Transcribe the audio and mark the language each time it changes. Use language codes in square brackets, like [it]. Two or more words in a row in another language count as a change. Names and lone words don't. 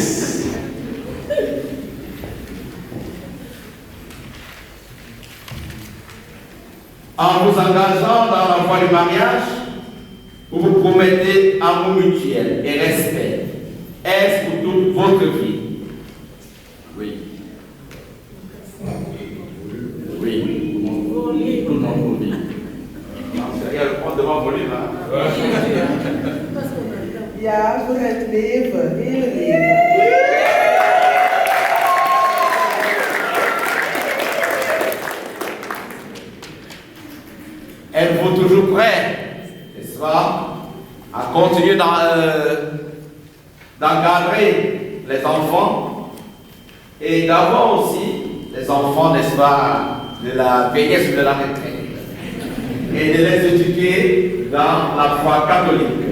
[fr] En vous engageant dans la voie du mariage, vous vous promettez amour mutuel et respect. Est-ce pour toute votre vie? Oui. Oui. Tout le monde vous dit. Il y a le point devant volume. [nl] Ja, voor het leven, heel leven. [fr] Êtes-vous toujours prêt, n'est-ce pas, à continuer d'encadrer les enfants et d'avoir aussi les enfants, n'est-ce pas, de la vieillesse de la retraite et de les éduquer dans la foi catholique?